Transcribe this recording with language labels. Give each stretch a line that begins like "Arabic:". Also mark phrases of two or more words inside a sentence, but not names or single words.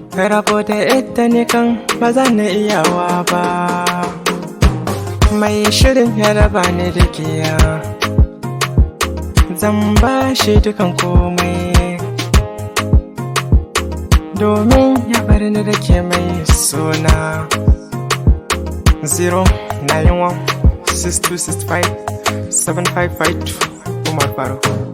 Hausa: Rabo da ita ne kan ba za na iyawa ba. Mai shirin ya raba ni da ke ya, zan ba shi dukan komai, domin ya bar ni da ke mai suna. Zero nine one six two six five seven five five two, Umar Faruk.